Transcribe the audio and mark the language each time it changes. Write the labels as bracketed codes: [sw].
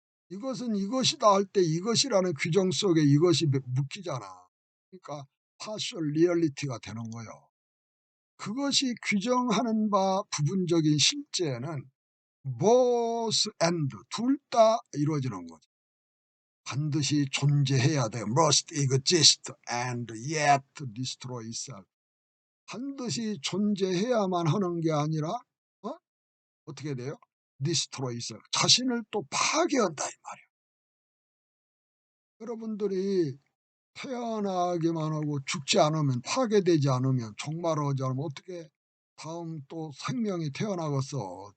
[ko] 이것은 이것이다 할 때 이것이라는 규정 속에 이것이 묶이잖아. 그러니까 partial reality가 되는 거예요. 그것이 규정하는 바 부분적인 실제는 both and 둘 다 이루어지는 거죠. 반드시 존재해야 돼요. [en] must exist and yet destroy itself. [ko] 반드시 존재해야만 하는 게 아니라 어떻게 돼요? [en] destroy itself. [ko] 자신을 또 파괴한다 이 말이에요. 여러분들이 태어나기만 하고 죽지 않으면 파괴되지 않으면 종말하지 않으면 어떻게 다음 또 생명이 태어나겠어.